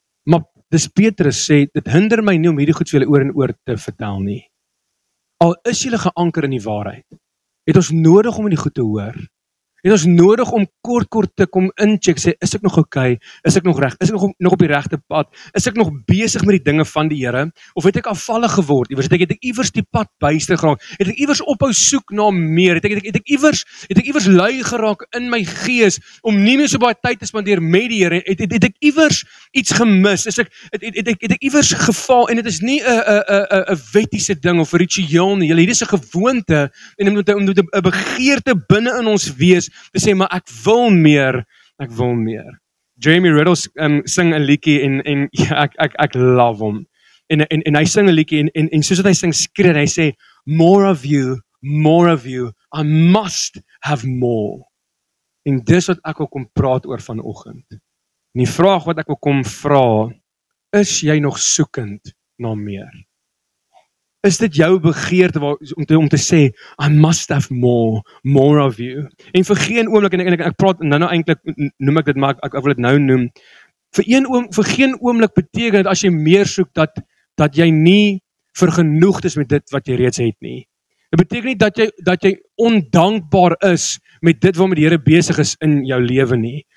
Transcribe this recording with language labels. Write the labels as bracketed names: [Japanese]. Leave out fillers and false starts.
[Afrikaans] Maar dis Petrus sê, dit hinder my nie om hierdie goed vir julle oor en oor te vertel nie. Al is julle geanker in die waarheid, het ons nodig om in die goed te hoor. Het ons nodig om kort te kom incheck, sê, is ek nog okay? Is ek nog reg? Is ek nog op die regte pad? Is ek nog besig met die dinge van die Here? Of het ek afvallig geword? Het ek iewers die pad byster geraak? Het ek iewers ophou soek na meer? Het ek iewers lui geraak in my gees om nie meer so baie tyd te spandeer met die Here? Het ek iewers iets gemis? Het ek iewers gefaal? En dit is nie 'n wettiese ding of 'n ritueel nie. Hierdie is 'n gewoonte en om 'n begeerte binne in ons wees te sê, maar ek wil meer. Jeremy Riddle sing 'n liedjie en ja, ek love hom. En hy sing 'n liedjie en soos wat hy sing, skree hy sê, [English] more of you, I must have more. [Afrikaans] En dis wat ek wil kom praat oor vanoggend. En die vraag wat ek wil kom vra, is jy nog soekend na meer? Is dit jou begeerte om te sê, [English] I must have more of you? [Afrikaans] En vir geen oomblik, en ek praat nou eintlik noem ek dit, maar ek wil dit nou noem, vir geen oomblik beteken dit as jy meer soek, dat jy nie vergenoegd is met dit wat jy reeds het nie. Dit beteken nie dat jy ondankbaar is met dit waarmee die Here besig is in jou lewe nie.